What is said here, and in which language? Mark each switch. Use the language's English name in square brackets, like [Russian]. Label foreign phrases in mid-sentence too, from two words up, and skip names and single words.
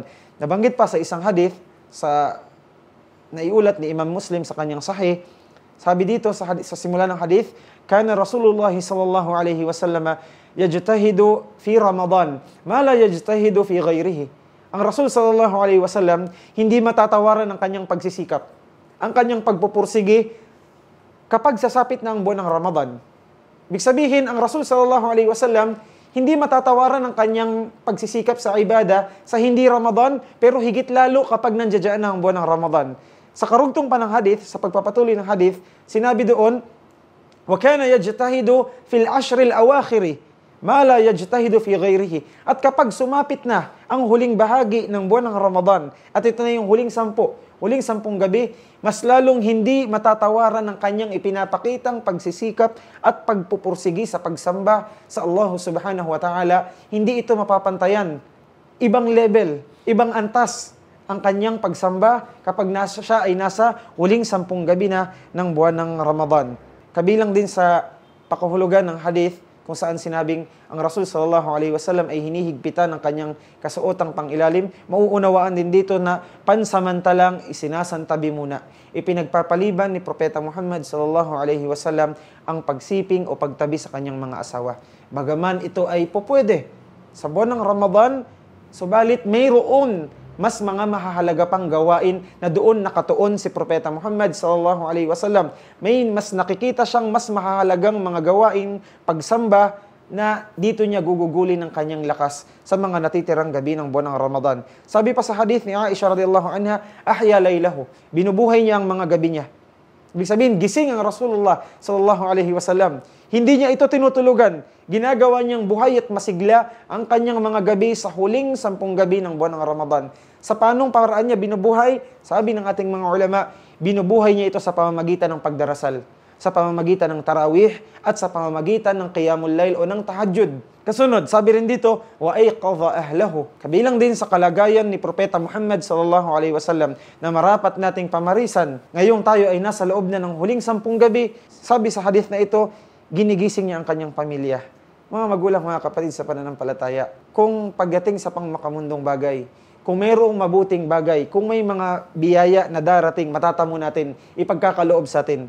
[Filipino] Nabanggit pa sa isang hadith sa naiulat ni Imam Muslim sa kanyang sahih, sabi dito sa simula ng hadith, [Arabic] كان رسول الله صلى الله عليه وسلم يجتهد في رمضان ما لا يجتهد في غيره. [Filipino] Ang Rasul [Arabic] صلى الله عليه وسلم [Filipino] hindi matatawaran ang kanyang pagsisikap, ang kanyang pagpupursige kapag sasapit na ang buwan ng Ramadan. Ibig sabihin, ang Rasul [Arabic] صلى الله عليه وسلم [Filipino] hindi matatawaran ang kanyang pagsisikap sa ibada sa hindi Ramadan, pero higit lalo kapag nandiyan na ang buwan ng Ramadan. Sa karugtong pa ng hadith, sa pagpapatuloy ng hadith, sinabi doon, [Arabic] وَكَانَ يَجْتَهِدُ فِي الْعَشْرِ الْأَوَاخِرِ مَا لَا يَجْتَهِدُ فِي غَيْرِهِ. [Filipino] At kapag sumapit na ang huling bahagi ng buwan ng Ramadan, at ito na yung huling 10 gabi, mas lalong hindi matatawaran ng kanyang ipinapakitang pagsisikap at pagpupursigi sa pagsamba sa Allah [Arabic] سبحانه وتعالى. [Filipino] Hindi ito mapapantayan. Ibang level, ibang antas ang kanyang pagsamba kapag siya ay nasa huling 10 gabi na ng buwan ng Ramadan. Kabilang din sa pakahulugan ng hadith kung saan sinabing ang Rasul [Arabic] صلى الله عليه وسلم [Filipino] ay hinihigpitan ng kanyang kasuotang pangilalim, mauunawaan din dito na pansamantalang isinasantabi muna. Ipinagpapaliban ni Propeta Muhammad [Arabic] صلى الله عليه وسلم [Filipino] ang pagsiping o pagtabi sa kanyang mga asawa. Bagaman ito ay pupwede sa buwan ng Ramadan, subalit mayroon mas mga mahahalaga pang gawain na doon nakatuon si Propeta Muhammad [Arabic] صلى الله عليه وسلم. [Filipino] May mas nakikita siyang mas mahahalagang mga gawain pagsamba na dito niya gugugulin ng kanyang lakas sa mga natitirang gabi ng buwan ng Ramadan. Sabi pa sa hadith ni Aisha [Arabic] رضي الله عنها, أحيا ليله, [Filipino] binubuhay niya ang mga gabi niya. Ibig sabihin, gising ang [Arabic] رسول الله صلى الله عليه وسلم. [Filipino] Hindi niya ito tinutulugan. Ginagawa niyang buhay at masigla ang kanyang mga gabi sa huling 10 gabi ng buwan ng Ramadan. Sa panong paraan niya binubuhay, sabi ng ating mga ulama, binubuhay niya ito sa pamamagitan ng pagdarasal, sa pamamagitan ng tarawih, at sa pamamagitan ng [Arabic] قيام الليل [Filipino] o ng tahajjud. Kasunod, sabi rin dito, [Arabic] وأيقظ أهله. [Filipino] Kabilang din sa kalagayan ni Propeta Muhammad [Arabic] صلى الله عليه وسلم [Filipino] na marapat nating pamarisan. Ngayong tayo ay nasa loob na ng huling 10 gabi, sabi sa hadith na ito, ginigising niya ang kanyang pamilya. Mga magulang, mga kapatid sa pananampalataya, kung pagdating sa pangmakamundong bagay, kung mayroong mabuting bagay, kung may mga biyaya na darating, matatamo natin, ipagkakaloob sa atin.